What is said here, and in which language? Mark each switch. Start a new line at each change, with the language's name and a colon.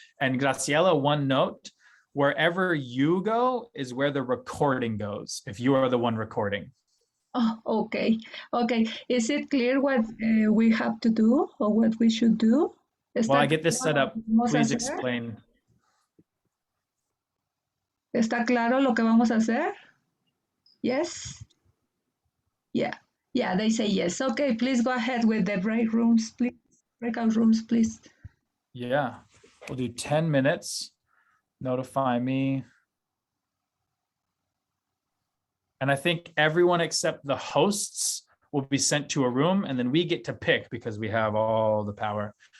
English: And Graciela, one note, wherever you go is where the recording goes, if you are the one recording. Oh, okay. Okay. Is it clear what we have to do or what we should do? While I get this set up, please explain.
Spanish: ¿Está claro lo que vamos a hacer?
English: Yes? Yeah. Yeah, they say yes. Okay, please go ahead with the breakout rooms, please. Yeah, we'll do 10 minutes. Notify me. And I think everyone except the hosts will be sent to a room and then we get to pick because we have all the power.